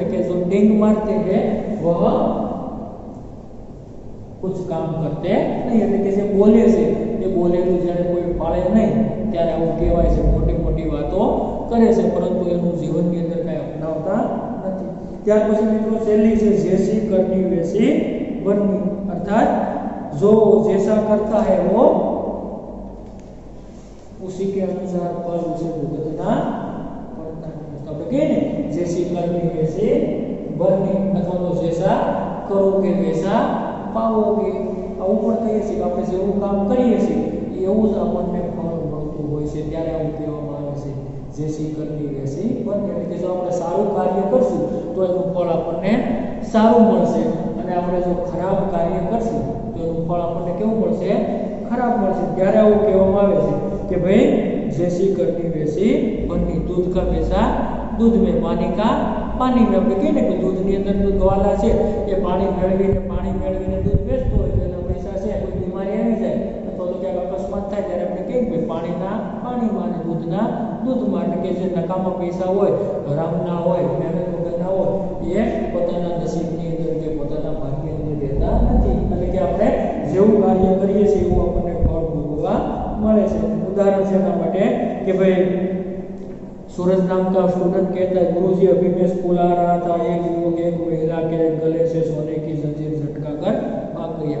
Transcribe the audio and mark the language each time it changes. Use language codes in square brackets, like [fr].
[gu] એટલે કે [hi] જો ડિંગ મારતે હે વહ કુછ કામ કરતે નહીં, [gu] એટલે કે જે બોલે છે એ બોલેલું જ્યારે કોઈ પાળે નહીં ત્યારે આવું કહેવાય છે, મોટી મોટી વાતો કરે છે પરંતુ એનું જીવનની અંદર કાંઈ અપનાવતા નથી. ત્યાર પછી મિત્રો છેલ્લી છે જેસી કરની વેસી બનની, અર્થાત [hi] जो जैसा करता है वो उसी के अनुसार फल उसे भुगतना पड़ता है. तो [gu] આપણે કહીએ ને [hi] जैसी करनी वैसी बननी, [gu] અથવા તો [hi] जैसा करोगे वैसा पाओगे. [gu] આવું પણ કહીએ છીએ કે આપણે જેવું કામ કરીએ છીએ એવું જ આપણને ફળ મળતું હોય છે, ત્યારે આવું કહેવામાં આવે છે [hi] जैसी करनी वैसी बननी. [gu] એટલે કે જો આપણે સારું કાર્ય કરશું તો એનું ફળ આપણને સારું મળશે અને આપણે જો ખરાબ કાર્ય કરશું તો એનું ફળ આપણને કેવું મળશે? ખરાબ મળશે. ત્યારે આવું કહેવામાં આવે છે કે ભાઈ [hi] जैसी करनी वैसी बननी, दूध का पैसा दूध में, पानी का पानी में. [gu] આપણે કહીએ ને કે દૂધની અંદર તો ગ્વાલા છે એ પાણી મેળવીને દૂધ વેચતો હોય તો એના પૈસા છે, કોઈ બીમારી આવી જાય અથવા તો ક્યાંક અકસ્માત થાય ત્યારે આપણે કહીએ કે પાણીના પાણીમાં અને દૂધના દૂધમાં. એટલે કે જે નકામા પૈસા હોય, હરામના હોય, મહેનત વગરના હોય એ પોતાના નસીબની અંદર કે પોતાના ભાગ્યની અંદર રહેતા નથી. એટલે કે આપણે જેવું કાર્ય કરીએ છીએ એવું આપણને ફળ ભોગવવા મળે છે. [hi] उदाहरण [gu] છે એના માટે કે ભાઈ [hi] सूरज नाम का स्टूडेंट कहता है गुरुजी अभी मैं स्कूल आ रहा था, एक युवक एक महिला के गले से सोने की जंजीर झटका कर भाग गया.